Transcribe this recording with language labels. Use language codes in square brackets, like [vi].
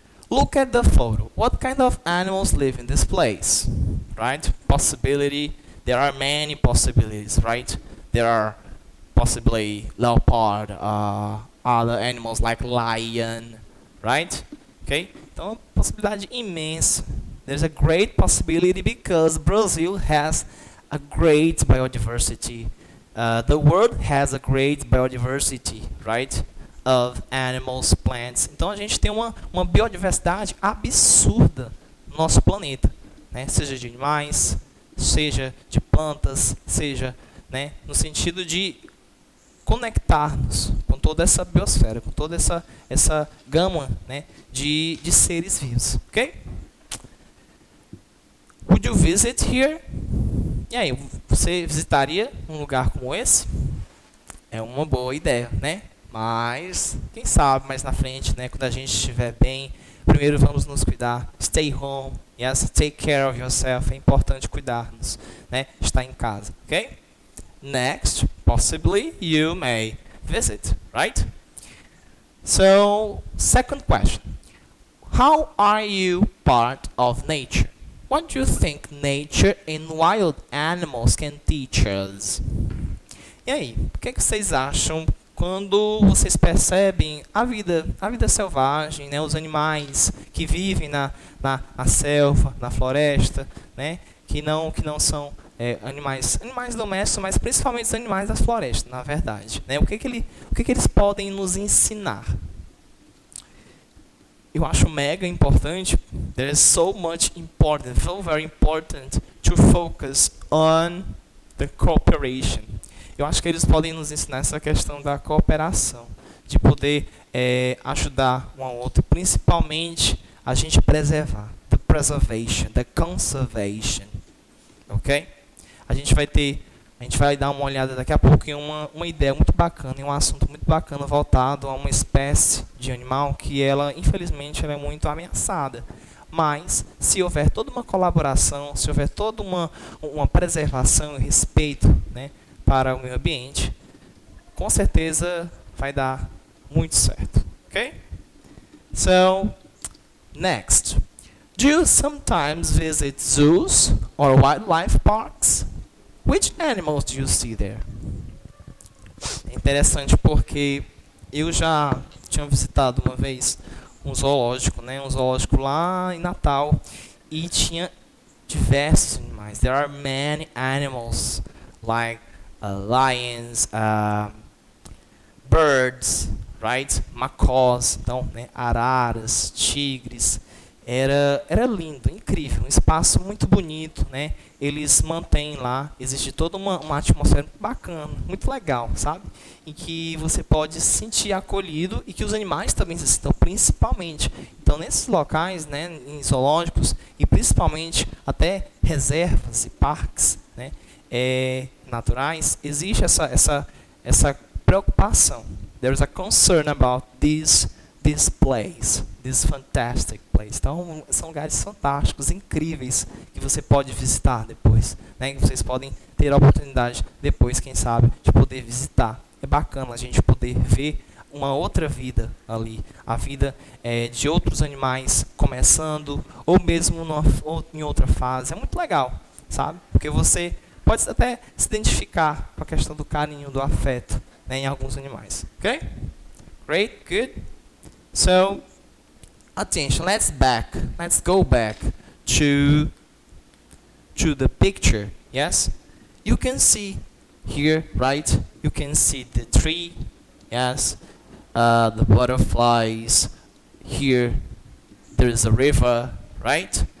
[en] Look at the photo. What kind of animals live in this place? Right? Possibility. There are many possibilities, right? There are possibly leopard, other animals like lion, right? Okay? [pt] Então, possibilidade imensa. [en] There's a great possibility because Brazil has a great biodiversity. The world has a great biodiversity, right? Of animals, plants. [pt] Então, a gente tem uma biodiversidade absurda no nosso planeta, né? Seja de animais, seja de plantas, seja, né, no sentido de conectar-nos com toda essa biosfera, com toda essa gama, né, de seres vivos, ok? [en] Would you visit here? [pt] E aí, você visitaria um lugar como esse? É uma boa ideia, né? Mas, quem sabe mais na frente, né, quando a gente estiver bem, primeiro vamos nos cuidar. [en] Stay home. Yes, take care of yourself. [pt] É importante cuidar-nos, né? Estar em casa, ok? [en] Next, possibly you may visit, right? So, second question. How are you part of nature? What do you think nature and wild animals can teach us? [pt] E aí, o que vocês acham quando vocês percebem a vida selvagem, né, os animais que vivem na selva, na floresta, né, que não são animais domésticos, mas principalmente os animais das florestas, na verdade, né? O que eles podem nos ensinar? Eu acho mega importante. [en] There is so very important to focus on the cooperation. [pt] Eu acho que eles podem nos ensinar essa questão da cooperação, de poder ajudar um ao outro, principalmente a gente preservar, [en] the preservation, the conservation, ok? [pt] A gente vai ter A gente vai dar uma olhada daqui a pouco em uma ideia muito bacana, em um assunto muito bacana voltado a uma espécie de animal que ela, infelizmente, ela é muito ameaçada. Mas, se houver toda uma colaboração, se houver toda uma preservação e respeito, né, para o meio ambiente, com certeza vai dar muito certo. [en] Ok? So, next. Do you sometimes visit zoos or wildlife parks? Which animals do you see there? [pt] É interessante porque eu já tinha visitado uma vez um zoológico, né? Um zoológico lá em Natal e tinha diversos animais. [en] There are many animals like lions, birds, right? [pt] Macaws, então, né? Araras, tigres. Era lindo, incrível, um espaço muito bonito, né? Eles mantêm lá, existe toda uma atmosfera muito bacana, muito legal, sabe? Em que você pode se sentir acolhido e que os animais também se sintam, principalmente. Então, nesses locais, né, em zoológicos e principalmente até reservas e parques, né, naturais, existe essa preocupação. [en] There's a concern about this place, this fantastic place. [pt] Então, são lugares fantásticos, incríveis, que você pode visitar depois, né? Que vocês podem ter a oportunidade depois, quem sabe, de poder visitar. É bacana a gente poder ver uma outra vida ali, a vida de outros animais começando, ou mesmo em outra fase. É muito legal, sabe? Porque você pode até se identificar com a questão do carinho, do afeto, né, em alguns animais. [en] Ok? Great, good. So, attention, let's go back to the picture, yes? You can see here, right? You can see the tree, yes? The butterflies, here there is a river, right?